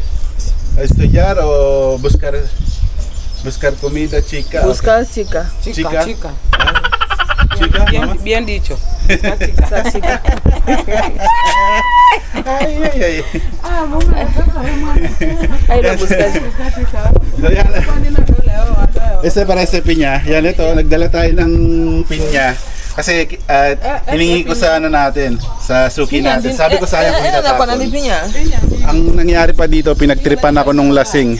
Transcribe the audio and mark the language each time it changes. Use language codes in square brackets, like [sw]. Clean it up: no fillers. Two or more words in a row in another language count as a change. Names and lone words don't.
[es] ¿Estudiar o buscar comida, chica? Buscar chica. Chica. Chica. ¿Chica? Mamá? Bien dicho. Buscar chica. Ay, ay, ay. Ahí lo buscas. [tl] So, yan. Ese para sa pinya. Yan ito, nagdala tayo ng pinya. Kasi hiningi ko sa natin, sa suki natin. Sabi ko sayang kung itatapon. Ang nangyari pa dito, pinagtripan ako nung lasing.